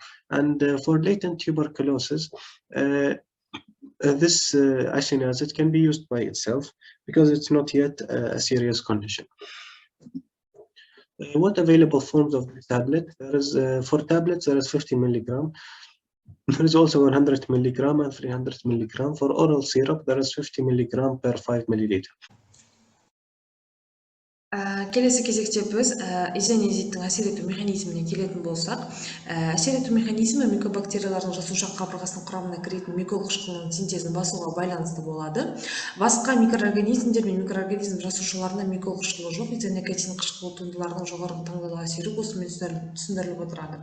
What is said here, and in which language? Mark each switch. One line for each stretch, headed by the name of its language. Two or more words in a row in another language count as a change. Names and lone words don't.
English: And for latent tuberculosis, this isoniazid can be used by itself because it's not yet a serious condition. What available forms of the tablet? There is for tablets there is 50 mg. There is also 100 mg and 300 mg. For oral syrup, there is 50 mg per 5 ml.
Kazakh: Келесі кезекте біз изонеозидтің әсер ету механизміне келетін болсақ, әсер ету механизмі микробактериялардың жасуша қабырғасының құрамына кіретін микол қышқылының синтезін басуға байланысты болады. Басқа микроорганизмдер мен микроорганизм жасушаларында микол қышқылы жоқ, изоникотин қышқылы туындылардың жоғарғы таңдаулы әсері осымен түсіндіріліп отырады.